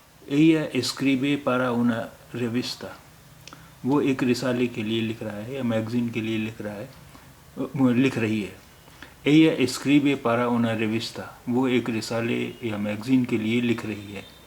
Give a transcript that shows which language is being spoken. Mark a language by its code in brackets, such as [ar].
[es] Ella escribe para una revista. [ur] وہ ایک رسالے کے لیے لکھ رہا ہے یا میگزین کے لیے لکھ رہی ہے. [es] Ella escribe para una revista. [ur] وہ ایک رسالے یا میگزین کے لیے لکھ رہی ہے.